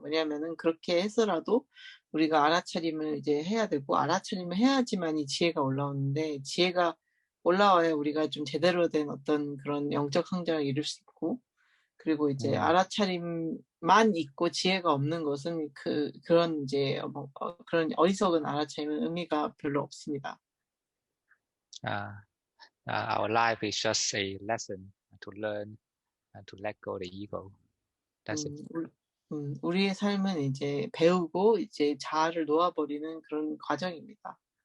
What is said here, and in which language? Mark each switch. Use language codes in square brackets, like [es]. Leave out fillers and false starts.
[ko] 왜냐하면은 그렇게 해서라도 우리가 알아차림을 이제 해야 되고, 알아차림을 해야지만이 지혜가 올라오는데, 지혜가 올라와야 우리가 좀 제대로 된 어떤 그런 영적 성장을 이룰 수 있고, 그리고 이제 알아차림만 있고 지혜가 없는 것은 그런 이제 그런 어리석은 알아차림은 의미가 별로 없습니다. [en] Our life is just a lesson to learn and to let go the ego. That's it. [ko] 우리의 삶은 이제 배우고 이제 자아를 놓아버리는 그런 과정입니다.